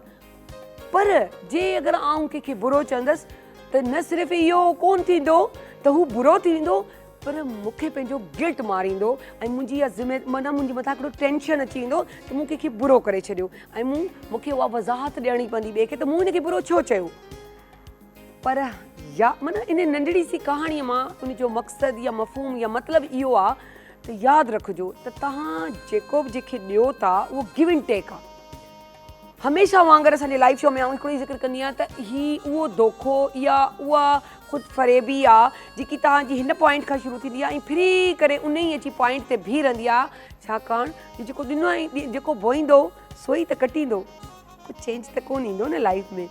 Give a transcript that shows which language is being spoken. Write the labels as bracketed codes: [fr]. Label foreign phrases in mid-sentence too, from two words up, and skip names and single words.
[sd] पर जे अगरि आउं कंहिंखे बुरो चवंदसि त न सिर्फ़ु इहो कोन थींदो त हू बुरो थी वेंदो, पर मूंखे पंहिंजो गिल्ट मारींदो ऐं मुंहिंजी इहा माना मुंहिंजे मथां हिकिड़ो टेंशन अची वेंदो त मूं कंहिंखे बुरो करे छॾियो ऐं मूंखे उहा वज़ाहत ॾियणी पवंदी ॿिए खे त मूं हिनखे बुरो छो चयो। पर या माना इन नंढड़ी सी कहाणीअ मां उनजो मक़सदु या मफ़हूम या मतिलबु इहो आहे त यादि रखिजो त तव्हां जेको बि जंहिंखे ॾियो था उहो [en] give and take [sd] आहे। हमेशह वांगुरु असांजे [en] life show [sd] में आउं हिकिड़ो ई ज़िक्र कंदी आहियां त उहो धोखो या उहा ख़ुदि फ़रेबी आहे जेकी तव्हांजी हिन पॉइंट खां शुरू थींदी आहे ऐं फिरी करे उन ई अची पॉइंट ते बीह रहंदी आहे। छाकाणि जेको ॾिनो आहे जेको बोईंदो सो ई त कटींदो, कुझु चेंज त कोन ईंदो न लाइफ में।